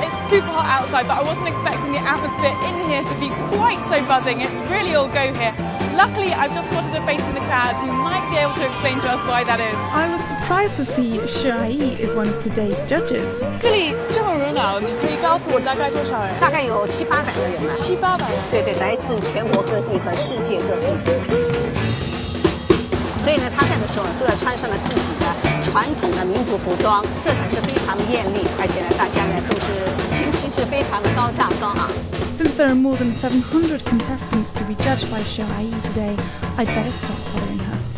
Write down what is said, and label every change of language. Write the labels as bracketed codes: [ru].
[en] super hot outside, but I wasn't expecting the atmosphere in here to be quite so buzzing. It's really all go here. Luckily, I've just spotted a face in the crowd who might be able to explain to us why that is. I was surprised to see Shai is one of today's judges. [zh] 这里这么热闹，你可以告诉我大概多少人？大概有700-800个人吧。 700-800人。对对，来自全国各地和世界各地。所以呢，他在的时候都要穿上了自己的传统的民族服装，色彩是非常的艳丽，而且呢，大家呢都是情绪是非常的高涨高昂。 [en] Since there are more than 700 contestants to be judged by Shai today, I'd better stop following her.